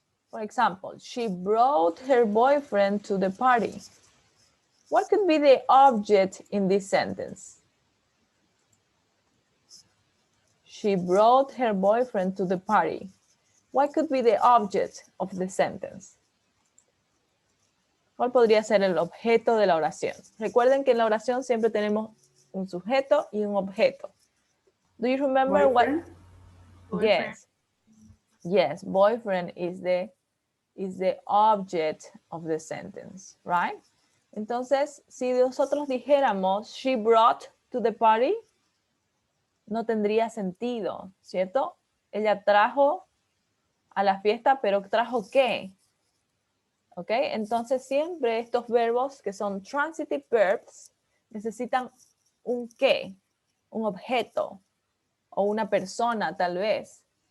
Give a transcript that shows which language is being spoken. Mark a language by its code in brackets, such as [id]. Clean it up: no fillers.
[en] For example, she brought her boyfriend to the party. What could be the object in this sentence? She brought her boyfriend to the party. What could be the object of the sentence? [es] ¿Cuál podría ser el objeto de la oración? Recuerden que en la oración siempre tenemos un sujeto y un objeto. [en] Do you remember Boyfriend. what? Yes. Yes, boyfriend is the object of the sentence, right? [es] Entonces, si nosotros dijéramos [en] she brought to the party, [es] no tendría sentido, ¿cierto? Ella trajo a la fiesta, pero ¿trajo qué? ¿Ok? Entonces siempre estos verbos que son [en] transitive verbs [es] necesitan un qué, un objeto o una persona tal vez.